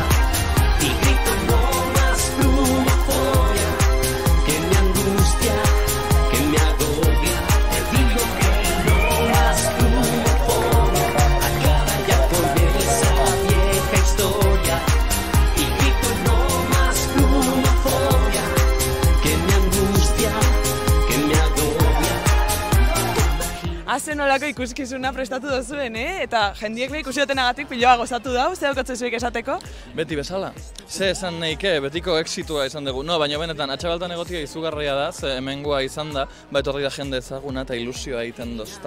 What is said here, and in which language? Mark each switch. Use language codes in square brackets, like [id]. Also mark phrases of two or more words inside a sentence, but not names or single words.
[es] Y grito no más plumofobia, que me angustia, que me agobia. Te digo que no más plumofobia, acaba ya con esa vieja historia. Y grito no más plumofobia, que me angustia, que me agobia. [eu] Hazen olako ikuskizuna prestatu duzuen, Eta jendiek ikusi dutenagatik piloa gozatu dau, zer daukatzu zuek esateko? Beti bezala. Ze esan neike, betiko exitua izan dugu. No, baina benetan, Atxabaltan egotia izugarria da, ze hemengoa izan da, etorri da jende ezaguna eta ilusioa egiten dozta.